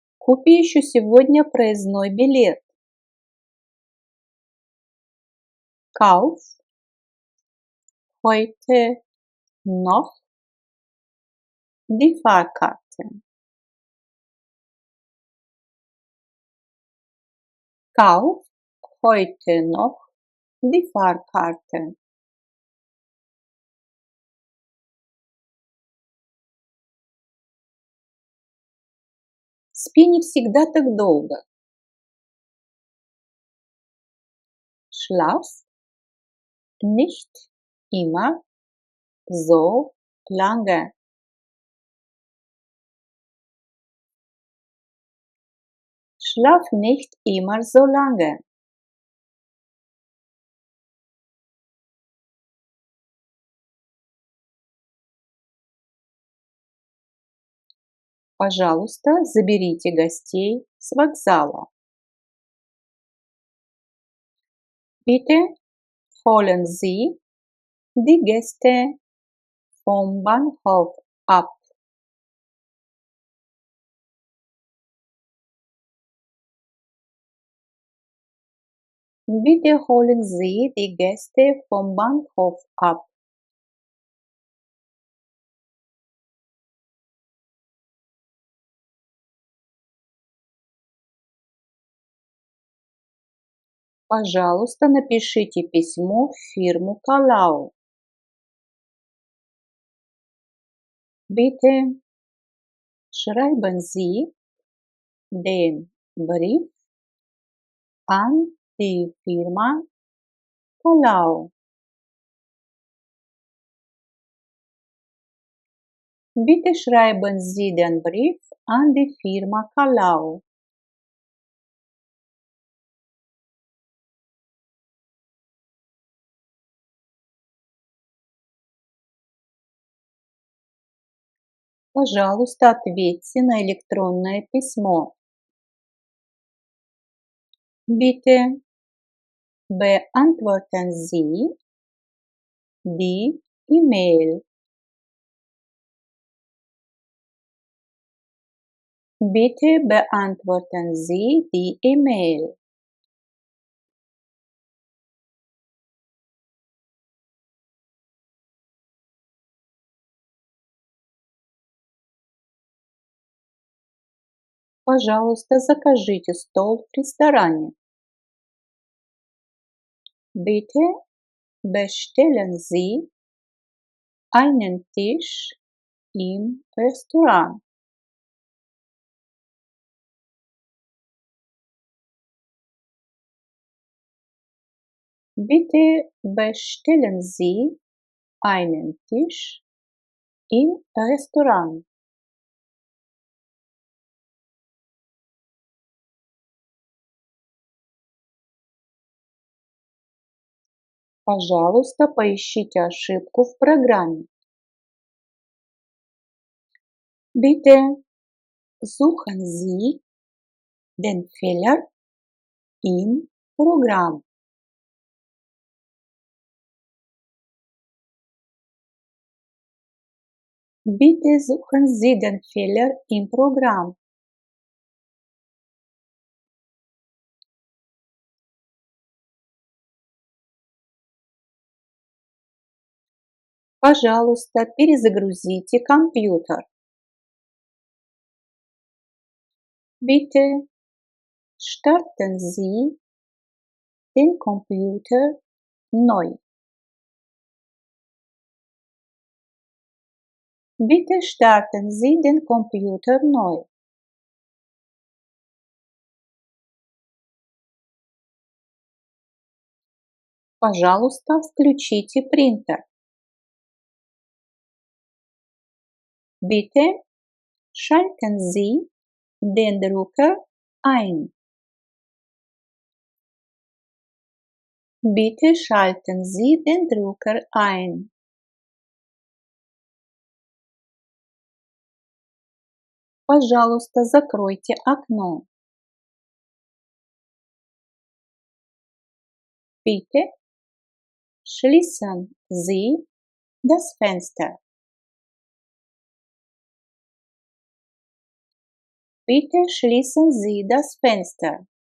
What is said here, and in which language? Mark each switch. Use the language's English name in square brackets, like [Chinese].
[Russian] Купи еще сегодня проездной билет. [German] Kauf heute noch die Fahrkarte. Kauf heute noch die Fahrkarte. [Russian] Спи не всегда так долго. [German] Schlaf nicht immer so lange. Schlaf nicht immer so lange. [Russian] Пожалуйста, заберите гостей с вокзала. [German] Bitte holen Sie die Gäste vom Bahnhof ab. Bitte holen Sie die Gäste vom Bahnhof ab. [Russian] Пожалуйста, напишите письмо в фирму Kalau. [German] Bitte schreiben Sie den Brief an die Firma Kalau. Bitte schreiben Sie den Brief an die Firma Kalau. [Russian] Пожалуйста, ответьте на электронное письмо. [German] Bitte beantworten Sie die E-Mail. Bitte beantworten Sie die E-Mail. [Russian] Пожалуйста, закажите стол в ресторане. [German] Bitte bestellen Sie einen Tisch im Restaurant. Bitte bestellen Sie einen Tisch im Restaurant. [Russian] Пожалуйста, поищите ошибку в программе. [German] Bitte suchen Sie den Fehler im Programm. Bitte suchen Sie den Fehler im Programm. [Russian] Пожалуйста, перезагрузите компьютер. [German] Bitte starten Sie den Computer neu. Bitte starten Sie den Computer neu. [Russian] Пожалуйста, включите принтер. [German] Bitte schalten Sie den Drucker ein. Bitte schalten Sie den Drucker ein. [Russian] Пожалуйста, закройте окно. [German] Bitte schließen Sie das Fenster. Bitte schließen Sie das Fenster.